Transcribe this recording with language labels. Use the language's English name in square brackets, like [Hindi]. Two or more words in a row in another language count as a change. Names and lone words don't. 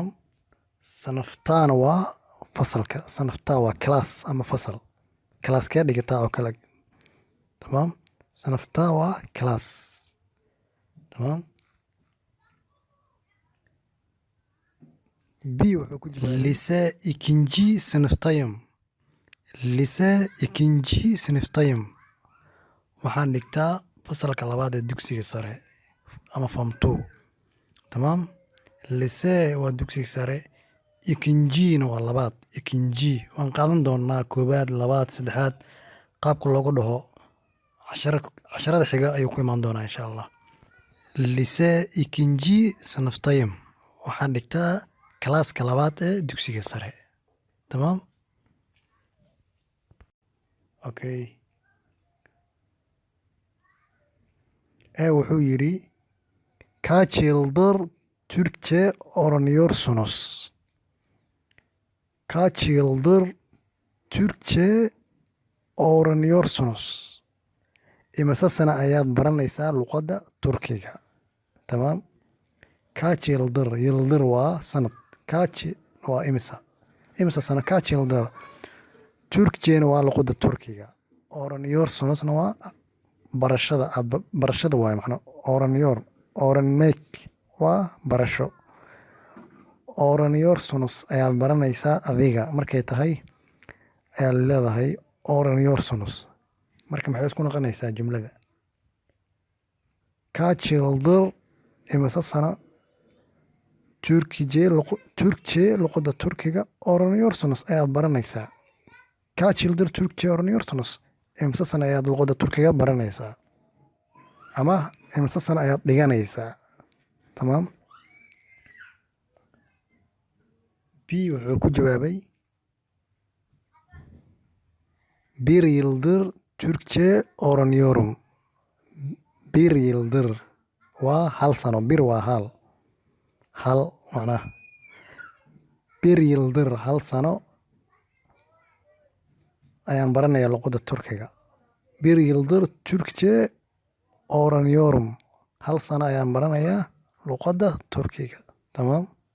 [Somali] Sanaftaana waa fasalka. Sanaftaa waa class ama fasal. Kalaaskee dhigataa oo kale. Tamaam. Sanaftaa waa class. Tamaam. B wuxuu ku jawaabay [Turkish] lise ikinci sınıftayım. Lise ikinci sınıftayım. [Somali] Waxaan dhigtaa fasalka labaad ee dugsiga sare ama form 2. Tamaam. Lise waa dugsiga sare, ikinjiina waa labaad. Ikinji waan qaadan doonaa koobaad, labaad, saddexaad qaabka loogu dhaho casharada xiga ayuu ku imaan doonaa insha Allah. [Turkish] Lise ikinci sınıftayım. [Somali] Waxaan dhigtaa kalaaska labaad ee dugsiga sare. Tamaam. Okay. Wuxuu yiri [Turkish] kaç yıldır Türkçe öğreniyorsunuz? Kaç yıldır Türkçe öğreniyorsunuz? [Somali] Imisa sana ayaad baranaysaa luqadda Turkiga? Tamaam. [Turkish] Kaç yıldır, yıldır [Somali] waa sanad. Kaç waa imisa. Imisa sana [Turkish] kaç yıldır. [Somali] Türkçeena waa luqadda Turkiga. Öğreniyorsunuzna waa barashada waay macna. Öğrenmek waa barasho. Öğreniyorsunuz ayaad baranaysaa adiga markay tahay ayaa leedahay öğreniyorsunuz. Marka maxay isku noqonaysaa jumlada? [Turkish] Kaç yıldır [Somali] imisa sana Türkçe luqadda Turkiga öğreniyorsunuz ayaad baranaysaa. [Turkish] Kaç yıldır Türkçe öğreniyorsunuz? [Somali] Imisa sana ayaad luqadda Turkiga baranaysaa. Ama imisa sana ayaad dhiganaysaa. Tamaam. B wuxuu ku jawaabay [Turkish] bir yıldır Türkçe öğreniyorum. Bir yıldır [Somali] waa hal sano. Bir waa hal. Hal macnaha. [Turkish] Bir yıldır [Somali] hal sano ayaan baranayaa luqadda Turkiga. [Turkish] Bir yıldır Türkçe öğreniyorum. [Somali] Hal sano ayaan baranayaa luqadda Turkiga. Tamaam.